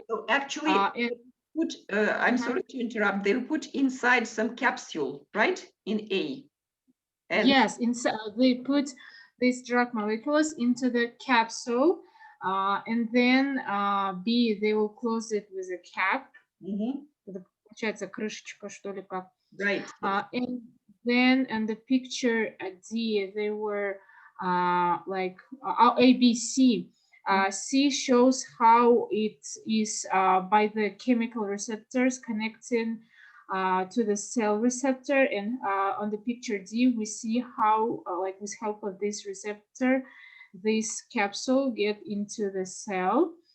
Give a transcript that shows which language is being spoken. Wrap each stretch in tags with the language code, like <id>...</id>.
<en>So actually, I'm sorry to interrupt. They put inside some capsule, right? In A. And yes, they put these drug molecules into the capsule, and then B, they will close it with a cap.</en> <ru>Это получается крышечка, что ли, как.</ru> <en>Right. And then in the picture D, they were like A, B, C. C shows how it is by the chemical receptors connecting to the cell receptor, and on the picture D, we see how, like with help of this receptor, this capsule get into the cell.</en>